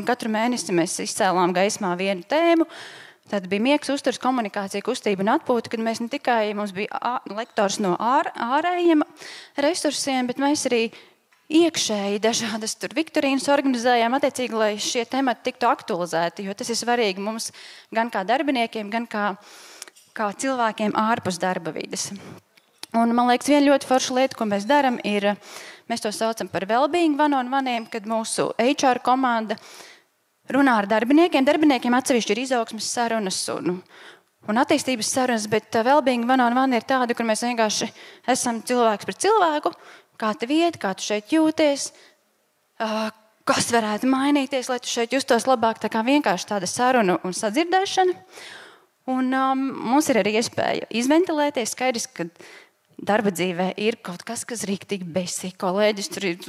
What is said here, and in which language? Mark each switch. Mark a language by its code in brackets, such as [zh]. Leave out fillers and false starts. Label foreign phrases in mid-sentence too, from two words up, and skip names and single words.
[lv] Katru mēnesi mēs izcēlām gaismā vienu tēmu. Tad bija miegs, uzturs, komunikācija, kustība un atpūta, kad mēs ne tikai mums bija lektors no ārējiem resursiem, bet mēs arī iekšēji dažādas viktorīnas organizējām attiecīgi, lai šie temati tiktu aktualizēti, jo tas ir svarīgi mums gan kā darbiniekiem, gan kā cilvēkiem ārpus darba vides. Un, man liekas, viena ļoti forša lieta, ko mēs darām, ir, mēs to saucam par [en] well-being one-on-one, [lv] kad mūsu HR komanda runā ar darbiniekiem. Darbiniekiem atsevišķi ir izaugsmes sarunas un attīstības sarunas, bet [en] well-being one-on-one [lv] ir tāda, kur mēs vienkārši esam cilvēks pret cilvēku, kā tev iet, kā tu šeit jūties, kas varētu mainīties, lai tu šeit justos labāk, tā kā vienkārši tāda saruna un sadzirdēšana. Un mums ir arī iespēja izventilēties, skaidrs, ka darba dzīvē ir kaut kas rīktīgi besī, kolēģis tur ir.